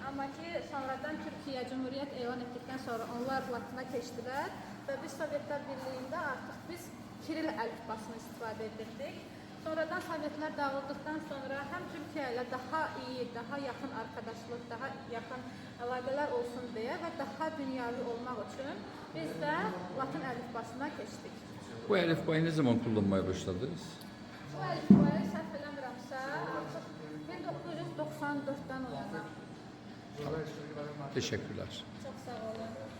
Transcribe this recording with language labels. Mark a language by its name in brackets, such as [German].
[Azerbaijani] Amma ki, sonradan Türkiyə Cümhuriyyət elan etdikdən sonra onlar latına keçdilər və biz Sovetlər Birliyində artıq biz Kiril əlifbasını istifadə edirdik. Sonradan Sovetlər dağıldıqdan sonra həm Türkiyə ilə daha iyi, daha yaxın arkadaşlıq, daha yaxın əlaqələr olsun deyə və daha dünyavi olmaq üçün biz də Latın əlifbasına keçdik. [Turkish] Bu əlifbayı ne zaman kullanmaya başladınız? [Azerbaijani] Bu əlifbayı səhv eləmirəmsə artıq 1994-dən o yana. [Turkish] Teşekkürler. [Azerbaijani] Çox sağ olun.